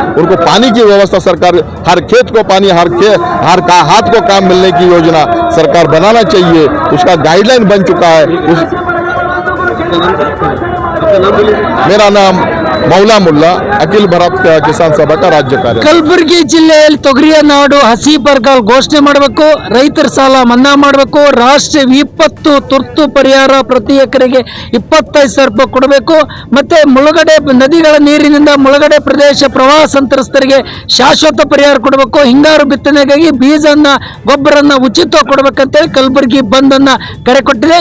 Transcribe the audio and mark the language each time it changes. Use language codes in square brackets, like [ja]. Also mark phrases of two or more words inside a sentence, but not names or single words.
[hi] उनको पानी की व्यवस्था सरकार, हर खेत को पानी, हर हाथ को काम मिलने की योजना सरकार बनाना चाहिए। उसका गाइडलाइन बन चुका है। मेरा नाम मौला मुल्ला, अखिल भारत किसान सभा का राज्य कार्य। [kn] ಕಲಬುರಗಿ ಜಿಲ್ಲೆಯಲ್ಲಿ ತೊಗರಿಯ ನಾಡು ಹಸಿ ಬರಗಾಲ ಘೋಷಣೆ ಮಾಡಬೇಕು, ರೈತರ ಸಾಲ ಮನ್ನಾ ಮಾಡಬೇಕು, ರಾಷ್ಟ್ರೀಯ ವಿಪತ್ತು ತುರ್ತು ಪರಿಹಾರ ಪ್ರತಿ ಎಕರೆಗೆ 25,000 ರೂಪಾಯಿ ಕೊಡಬೇಕು, ಮತ್ತೆ ಮುಳುಗಡೆ ನದಿಗಳ ನೀರಿನಿಂದ ಮುಳುಗಡೆ ಪ್ರದೇಶ ಪ್ರವಾಹ ಸಂತ್ರಸ್ತರಿಗೆ ಶಾಶ್ವತ ಪರಿಹಾರ ಕೊಡಬೇಕು, ಹಿಂಗಾರು ಬಿತ್ತನೆಗಾಗಿ ಬೀಜನ್ನ ಗೊಬ್ಬರನ್ನ ಉಚಿತ ಕೊಡಬೇಕಂತೇಳಿ ಕಲಬುರಗಿ ಬಂದ್ ಅನ್ನ ಕರೆ ಕೊಟ್ಟಿದೆ.